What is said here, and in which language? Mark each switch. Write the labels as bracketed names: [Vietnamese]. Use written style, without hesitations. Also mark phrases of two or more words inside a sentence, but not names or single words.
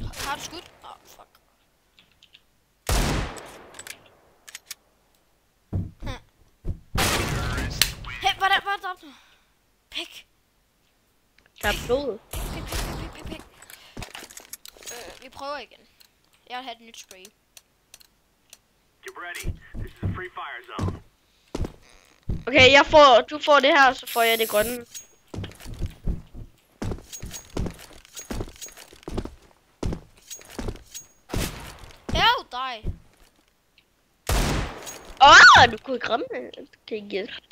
[Danish] Har du skudt? Åh, fuck. Hey, hvordan dræbte du? Pik. Der er blod. Pik. Vi prøver igen. Jeg vil have et nyt spray. [English] Get ready. This is a free fire zone. [Danish] Okay, du får det her, så får jeg det grønne. Dig. Du kunne ikke ramme det. Du kan ikke gætte.